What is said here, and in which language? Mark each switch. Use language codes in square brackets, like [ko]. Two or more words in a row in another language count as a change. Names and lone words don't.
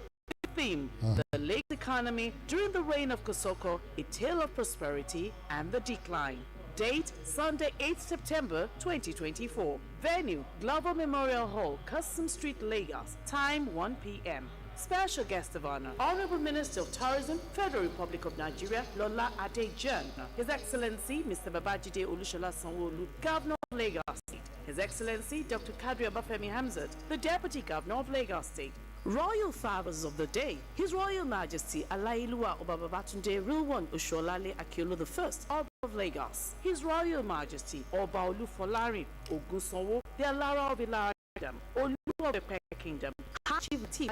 [en] Theme: the Lagos economy during the reign of Kosoko, a tale of prosperity and the decline. Date: Sunday, 8th September 2024. Venue: Glover Memorial Hall, Custom Street, Lagos. Time: 1 p.m. Special guest of honor: Honorable Minister of Tourism, Federal Republic of Nigeria, Lola Adejan. His Excellency Mr. Babajide Olushola Sanwo-Olu, Governor of Lagos State. His Excellency Dr. Kadri Obafemi Hamzat, the Deputy Governor of Lagos State. Royal Fathers of the Day: His Royal Majesty Alailua Obababatunde Rilwan Osholale Akiolu I, Ọba of Lagos. His Royal Majesty Ọba Olufolarin Ogunsanwo, the Alara of Ilara Kingdom, Olu of the Peck Kingdom, Chief T.